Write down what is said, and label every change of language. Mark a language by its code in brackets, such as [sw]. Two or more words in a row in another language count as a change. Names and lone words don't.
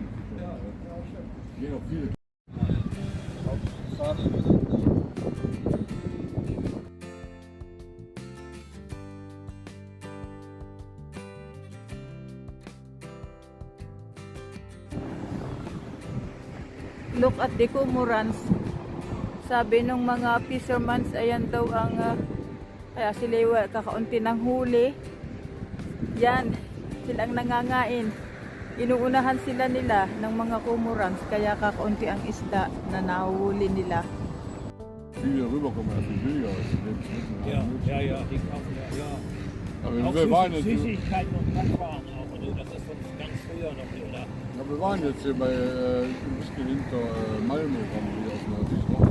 [de] Gehen auch viele. [en] Look at the cormorants. [tl] Sabi nung mga fishermen, ayan daw ang kaya sila kakaunti ng huli. Yan, silang nangangain. Inuunahan sila nila ng mga cormorants, kaya kakaunti ang isda na nahuhuli nila. [de] Viele rüberkommen, das ist billiger als Ja, die kaufen ja. Aber Auch wir waren jetzt, Süßigkeiten und Backwaren auch, also das ist von ganz früher noch, oder? ja, wir waren jetzt hier bei ein bisschen hinter Malmö, kommen wir aus einer Sicht.